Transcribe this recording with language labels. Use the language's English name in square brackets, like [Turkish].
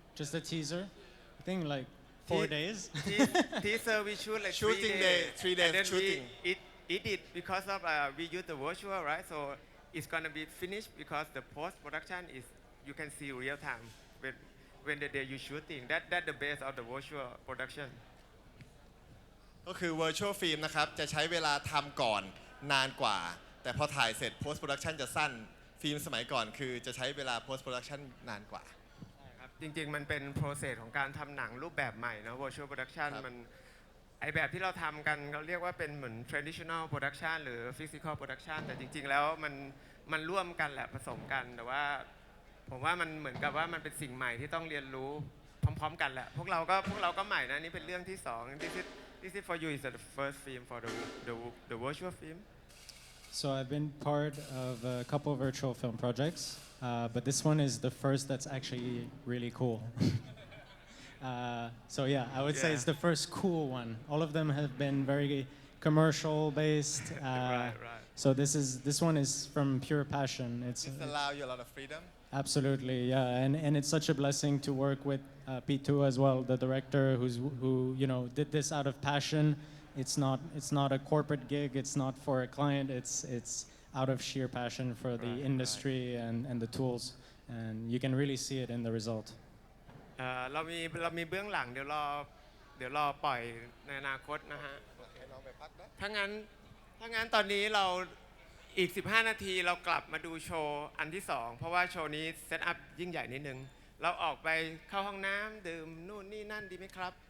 [English] Just the teaser? I think like 4 days. Teaser we shoot like Shooting 3 days. 3 days And then shooting. we edit because of we use the virtual, right? So it's gonna be finished because the post production is you can see real time when the day you shooting. That the base of the virtual production. [Thai] ก็คือ virtual film นะครับ จะใช้เวลาทำก่อนนานกว่า แต่พอถ่ายเสร็จ post production จะสั้น ฟิล์มสมัยก่อนคือจะใช้เวลา post production นานกว่า จริงๆ มันเป็น process ของการทำหนังรูปแบบใหม่นะ virtual production ครับ มันไอแบบที่เราทำกันเขาเรียกว่าเป็นเหมือน traditional production หรือ physical production แต่จริงๆ แล้วมันร่วมกันแหละผสมกัน แต่ว่าผมว่ามันเหมือนกับว่ามันเป็นสิ่งใหม่ที่ต้องเรียนรู้พร้อมๆ กันแหละ พวกเราก็ใหม่นะนี่เป็นเรื่องที่สอง [English] This is for you is the first film for the virtual film So I've been part of a couple of virtual film projects, but this one is the first that's actually really cool. So yeah, I would say it's the first cool one. All of them have been very commercial based. right So this one is from pure passion. It's This allow you a lot of freedom absolutely yeah, and it's such a blessing to work with P2 as well, the director who did this out of passion. It's not a corporate gig. It's not for a client. It's out of sheer passion for the industry and the tools, and you can really see it in the result. [Thai] เรามีเบื้องหลังเดี๋ยวรอปล่อยในอนาคตนะฮะถ้างั้นตอนนี้เราอีก15 นาทีเรากลับมาดูโชว์อันที่ 2 เพราะว่าโชว์นี้เซตอัพยิ่งใหญ่นิดนึงเราออกไปเข้าห้องน้ำดื่มนู่นนี่นั่นดีไหมครับ